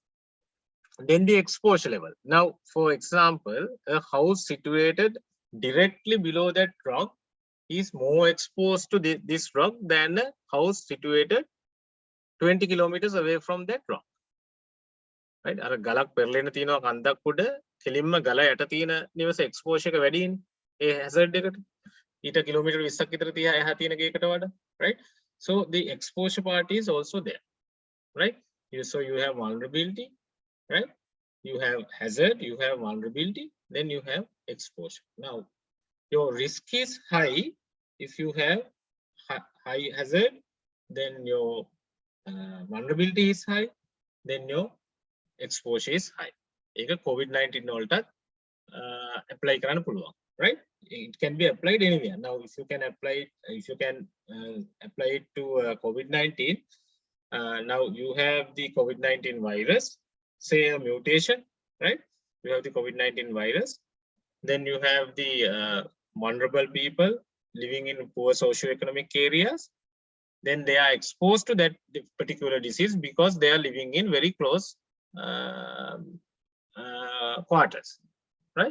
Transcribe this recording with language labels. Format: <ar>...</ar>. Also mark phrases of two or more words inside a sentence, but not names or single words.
<en>Then the exposure level. Now, for example, a house situated directly below that rock is more exposed to this rock than a house situated 20 kilometers away from that rock. Right?</en> <si>අර ගලක් පෙරලෙන තියෙනවා කන්දක් උඩ කෙලින්ම ගල යට තියෙන නිවස exposure එක වැඩිනේ. ඒ hazard එකට. ඊට කිලෝමීටර් 20ක් විතර තියා එහා තියෙන ගේකට වඩා.</si> <en>Right? So the exposure part is also there. Right? So you have vulnerability, right? You have hazard, you have vulnerability, then you have exposure. Now, your risk is high if you have high hazard, then your vulnerability is high, then your exposure is high.</en> <si>ඒක COVID-19 වලට apply කරන්න පුළුවන්,</si> <en>right? It can be applied anywhere. Now, if you can apply it to COVID-19, now you have the COVID-19 virus, say a mutation, right? You have the COVID-19 virus, then you have the vulnerable people living in poor socioeconomic areas, then they are exposed to that particular disease because they are living in very close quarters, right?</en>